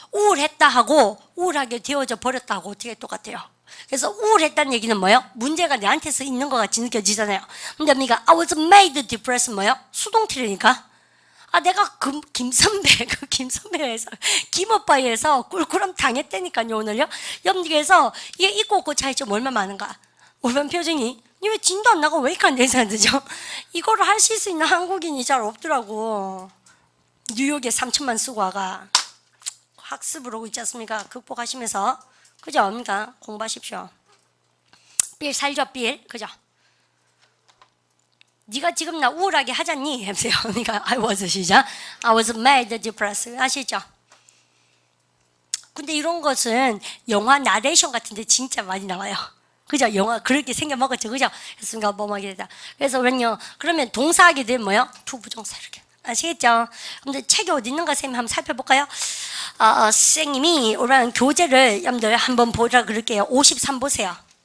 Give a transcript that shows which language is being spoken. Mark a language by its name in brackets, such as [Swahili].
[Korean] 우울했다 하고 우울하게 되어져 버렸다고 어떻게 똑같아요? 그래서 우울했다는 얘기는 뭐예요? 문제가 내한테서 있는 것 같이 느껴지잖아요. 근데 우리가 [English] I was made depressed [Korean] 뭐예요? 수동태라니까. 내가 김선배에서 김오빠에서 꿀꿀함 당했다니까요 오늘요. 여러분들께서 이게 있고 없고 차이점 얼마 많은가? 얼마나 표정이 왜 진도 안 나고 왜 이렇게 안 되는 사람들죠? 이거를 하실 수 있는 한국인이 잘 없더라고. 뉴욕에 3천만 쓰고 와가 학습을 오고 있지 않습니까? 극복하시면서 그죠? 그러니까 공부하십시오. 빌 살죠 빌 그죠? 네가 지금 나 우울하게 하잖니? 해보세요. 그러니까 I was 시작. [English] I was mad, depressed. [Korean] 아시죠? 근데 이런 것은 영화 나레이션 같은데 진짜 많이 나와요. 그죠? 영화 그렇게 생겨먹었죠. 그죠? 그래서 뭐하게 되다. 그래서 우리는요, 그러면 동사하게 되면 뭐요? 투부정사 이렇게. 아시겠죠? 근데 책이 어디 있는가 선생님 한번 살펴볼까요? 선생님이 오늘 교재를 여러분들 한번 보라 그럴게요. 53 보세요.